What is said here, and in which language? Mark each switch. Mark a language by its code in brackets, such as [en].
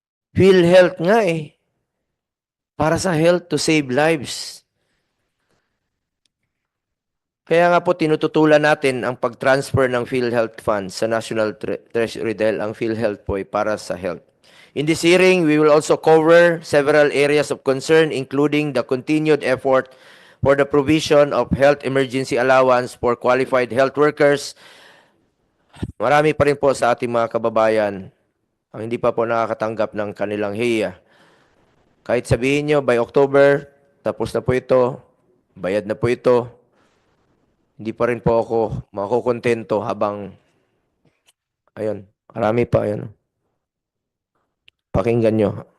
[tl] PhilHealth nga eh. Para sa health [en] to save lives. [tl] Kaya nga po tinututulan natin ang pag-transfer ng PhilHealth funds sa National Treasury dahil ang PhilHealth po ay para sa health. [en] In this hearing, we will also cover several areas of concern including the continued effort for the provision of health emergency allowance for qualified health workers. [tl] Marami pa rin po sa ating mga kababayan ang hindi pa po nakakatanggap ng kanilang HIA. Kahit sabihin nyo, by October, tapos na po ito, bayad na po ito, hindi pa rin po ako makukontento habang, ayun, marami pa, ayun. Pakinggan nyo.